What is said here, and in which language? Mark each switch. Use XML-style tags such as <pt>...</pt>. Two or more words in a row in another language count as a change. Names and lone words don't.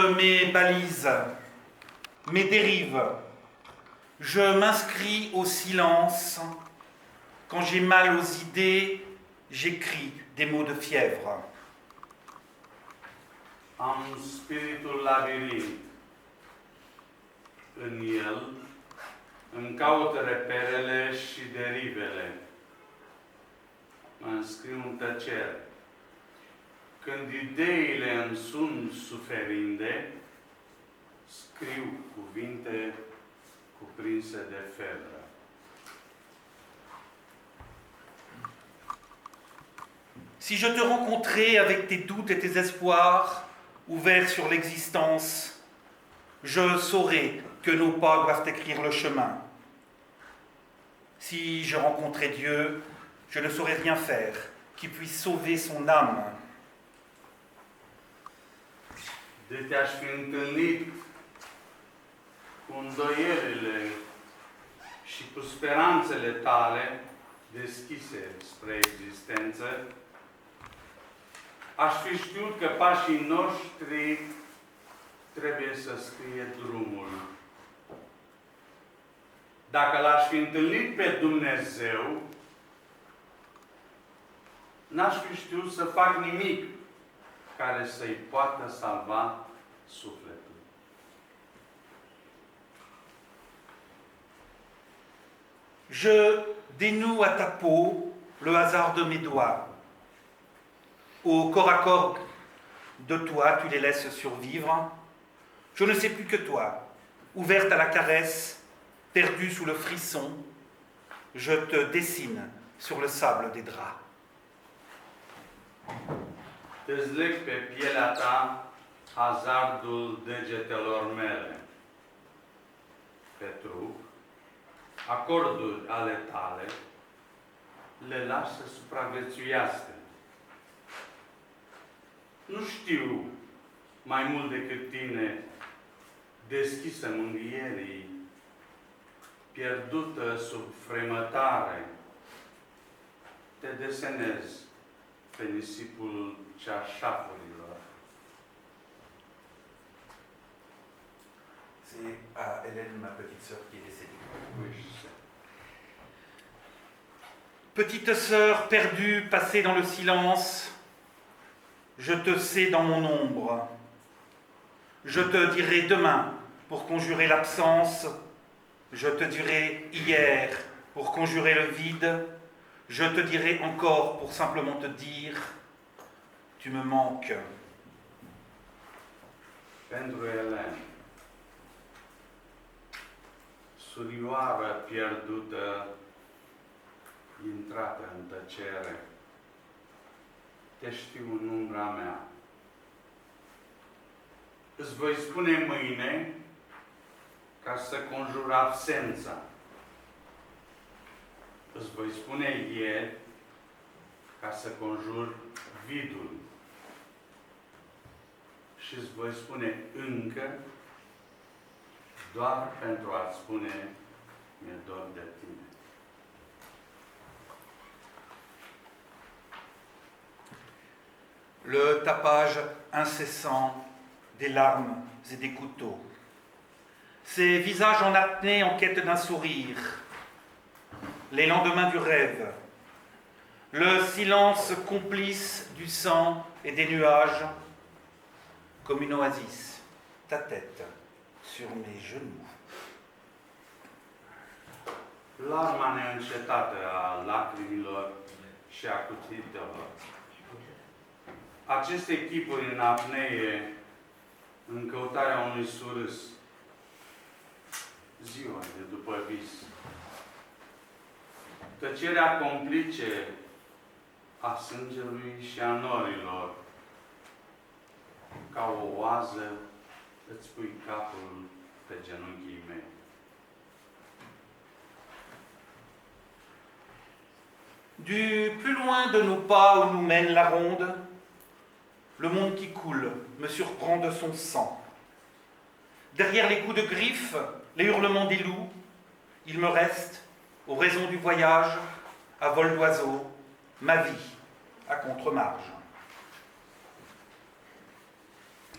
<fr>mes balises, mes dérives. Je m'inscris au silence. Quand j'ai mal aux idées, j'écris des mots de fièvre.</fr> <ro>Am spiritul labirint. În el îmi caut reperele și derivele. Mă înscriu în tăcere. Când ideile îmi sunt suferinde, scriu cuvinte cuprinse de febră.</ro> <fr>Si je te rencontrais avec tes doutes et tes espoirs ouverts sur l'existence, je saurais que nos pas doivent écrire le chemin. Si je rencontrais Dieu, je ne saurais rien faire qui puisse sauver son âme.</fr> <ro>De te-aș fi întâlnit cu îndoielile și cu speranțele tale deschise spre existență, aș fi știut că pașii noștri trebuie să scrie drumul. Dacă l-aș fi întâlnit pe Dumnezeu, n-aș fi știut să fac nimic care să-i poată salva sufletul.</ro> <fr>Je dénoue à ta peau le hasard de mes doigts. Au corps à corps de toi, tu les laisses survivre. Je ne sais plus que toi, ouverte à la caresse, perdue sous le frisson, je te dessine sur le sable des draps.</fr> <ro>Îți leg pe pielea ta hazardul degetelor mele. Pe trup, acorduri ale tale, le lași să supraviețuiască. Nu știu mai mult decât tine, deschisă mânghierii, pierdută sub fremătare, te desenez pe nisipul cearșafurilor.</ro> <fr>C'est à Hélène, ma petite sœur, qui est décédée. Oui, je sais. Petite sœur perdue, passée dans le silence, je te sais dans mon ombre. Je te dirai demain pour conjurer l'absence. Je te dirai hier pour conjurer le vide. Je te dirai encore pour simplement te dire, tu me manques.</fr> <ro>Pentru Elen, surioară pierdută, intrată în tăcere, te știu în umbra mea. Îți voi spune mâine ca să conjur absența. Îți voi spune ieri ca să conjur vidul. Și îți voi spune încă doar pentru a-ți spune mi-e dor de tine.</ro> <fr>Le tapage incessant des larmes et des couteaux. Ces visages en apnée en quête d'un sourire. Les lendemains du rêve. Le silence complice du sang et des nuages. Comme une oasis, ta tête sur mes genoux.</fr> <ro>Larma neîncetată a lacrimilor și a cuțitelor. Aceste chipuri în apnee, în căutarea unui surâs, ziua de după vis. Tăcerea complice a sângelui și a norilor. Ca o oază îți pui capul pe genunchii mei.</ro> <fr>Du plus loin de nos pas où nous mène la ronde, le monde qui coule me surprend de son sang. Derrière les coups de griffes, les hurlements des loups, il me reste, aux raisons du voyage, à vol d'oiseau, ma vie à contre-marge.</fr>